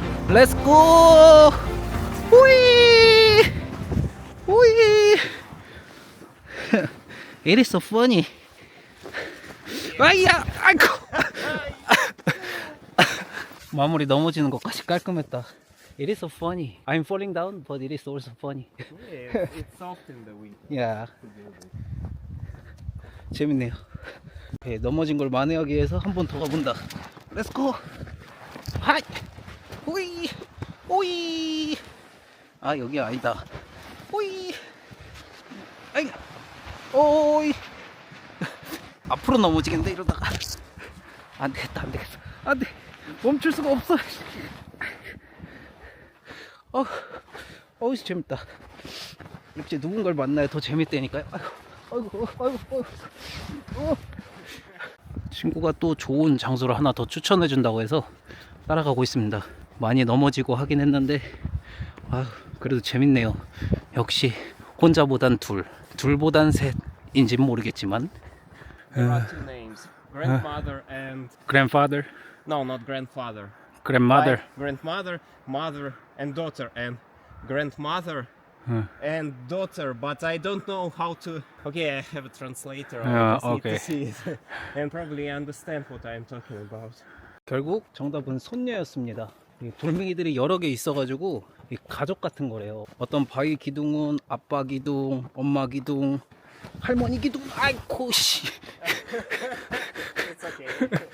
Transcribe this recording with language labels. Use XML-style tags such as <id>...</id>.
<ko>렛츠고! 우이! 우이!</ko> <en>It is so funny.</en> <ko>아이야! 아이고! 마무리 넘어지는 것까지 깔끔했다.</ko> <en>It is so funny. I'm falling down, but it is also funny. Yeah, it's soft in the wind.</en> <ko>야, 재밌네요. 오케이, 넘어진 걸 만회하기 위해서 한 번 더 가본다.</ko> <en>Let's go.</en> <ko>하이, 오이, 오이. 아, 여기 아니다. 오이, 아이, 오이. 앞으로 넘어지겠는데 이러다가. 안 되겠다, 안 되겠어. 안 돼. 멈출 수가 없어. 재밌다. 이제 누군가를 만나야 더 재밌다니까요. 아이고. 친구가 또 좋은 장소를 하나 더 추천해 준다고 해서 따라가고 있습니다. 많이 넘어지고 하긴 했는데 그래도 재밌네요. 역시 혼자보단 둘보단 셋인지는 모르겠지만</ko> <en>There are two names, grandmother and grandfather, no, not grandfather. grandmother. Like grandmother, mother, and daughter, and grandmother and daughter. But I don't know how to. Okay, I have a translator. I just need okay. to see it and probably understand what I'm talking about.</en> <ko>결국 정답은 손녀였습니다. 이 돌멩이들이 여러 개 있어가지고 이 가족 같은 거래요. 어떤 바위 기둥은 아빠 기둥, 엄마 기둥, 할머니 기둥. 아이고 씨.</ko> <en>It's okay.</en>